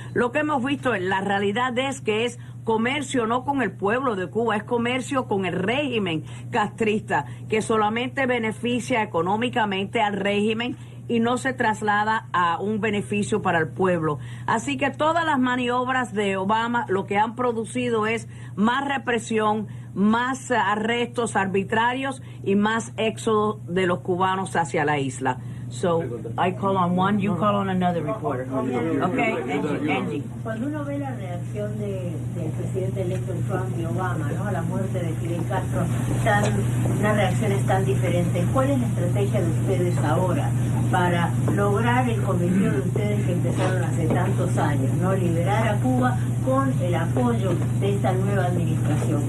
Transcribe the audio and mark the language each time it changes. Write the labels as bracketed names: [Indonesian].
[Spanish] Lo que hemos visto en la realidad es que es comercio no con el pueblo de Cuba, es comercio con el régimen castrista, que solamente beneficia económicamente al régimen y no se traslada a un beneficio para el pueblo. Así que todas las maniobras de Obama lo que han producido es más represión, más arrestos arbitrarios y más éxodo de los cubanos hacia la isla. [English] So, I call on one, you call on another reporter. Okay, Angie. [Spanish] Cuando uno ve la reacción del presidente electo Trump y Obama, ¿no?, a la muerte de Fidel Castro, unas reacciones tan diferentes, ¿cuál es la estrategia de ustedes ahora para lograr el cometido de ustedes que empezaron hace tantos años, ¿no?, liberar a Cuba con el apoyo de esta nueva administración?